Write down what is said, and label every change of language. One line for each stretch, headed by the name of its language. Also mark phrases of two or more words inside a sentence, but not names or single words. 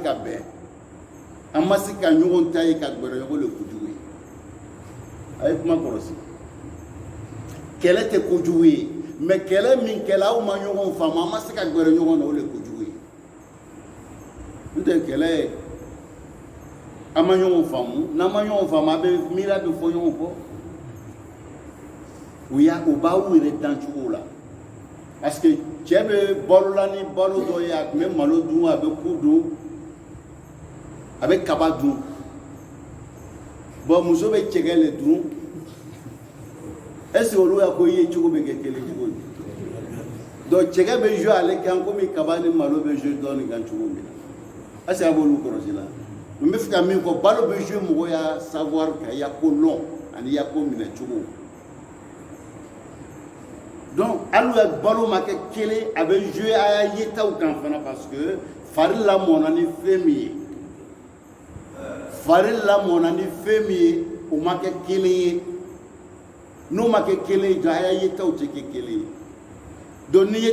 Bambara: ka bɛn an ma se ka ɲɔgɔn ta ye ka gbɛrɛ ɲɔgɔn le kojugu ye a ye kuma kɔlɔsi kɛlɛ tɛ kojugu ye mais kɛlɛ min kɛla aw ma ɲɔgɔn faamu an ma se ka gbɛrɛ ɲɔgɔn na o le kojugu ye n'o tɛ kɛlɛ an ma ɲɔgɔn faamu n'an ma ɲɔgɔn faamu a bɛ miiriya bɛ fɔ ɲɔgɔn kɔ o b'aw yɛrɛ dancogo la
French: parce que
Bambara: cɛ bɛ balola ni balo dɔ ye a tun bɛ malo dun a bɛ ku dun a bɛ kaba dun bon muso bɛ cɛkɛ le dun
French: est-ce que
Bambara: olu y'a ko i ye cogo bɛ kɛ kelen cogo di donc cɛkɛ bɛ jouer ale kan komi kaba ni malo bɛ jouer dɔɔnin kan cogo min na
French: est-ce que
Bambara: a b'olu kɔlɔsi la n bɛ fɛ ka min fɔ balo bɛ jouer mɔgɔ ya savoir kan ya ko lɔn ani ya ko minɛ cogo donc hali balo ma kɛ kelen a bɛ jouer a y'a yetaw kan fana
French: parce que
Bambara: fari lamɔna ni fɛn min ye fari lamɔna ni fɛn min ye o ma kɛ kelen ye n'o ma kɛ kelen ye a y'a yetaw tɛ kɛ kelen ye donc ni